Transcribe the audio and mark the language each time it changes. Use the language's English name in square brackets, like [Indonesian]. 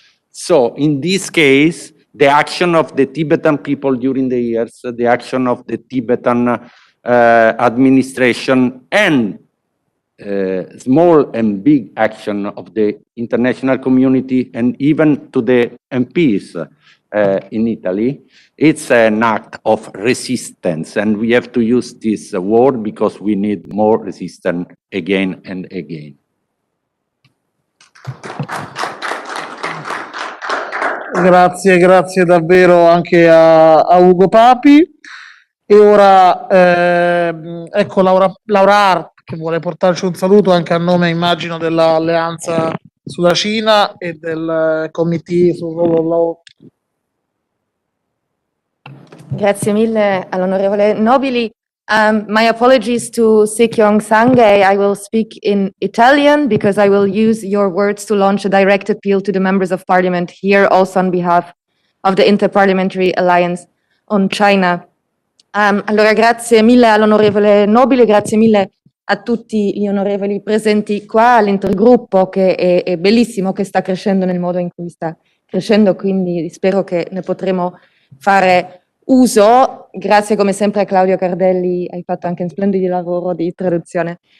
[English] So in this case, the action of the Tibetan people during the years, the action of the Tibetan administration, and small and big action of the international community and even to the MPs in Italy, it's an act of resistance, and we have to use this word because we need more resistance again and again. [Italian] Grazie davvero anche a Ugo Papi. E ora ecco Laura Hart che vuole portarci un saluto anche a nome, immagino, dell'Alleanza sulla Cina e del Committee sul Rule of Law. Grazie mille all'onorevole Nobili. [English] My apologies to Sekyong Sangay. I will speak in Italian because I will use your words to launch a direct appeal to the members of parliament here, also on behalf of the Interparliamentary Alliance on China. [Italian] Allora, grazie mille all'onorevole Nobili, grazie mille a tutti gli onorevoli presenti qua, all'intergruppo che è bellissimo, che sta crescendo nel modo in cui sta crescendo, quindi spero che ne potremo fare uso. Grazie come sempre a Claudio Cardelli, hai fatto anche un splendido lavoro di traduzione.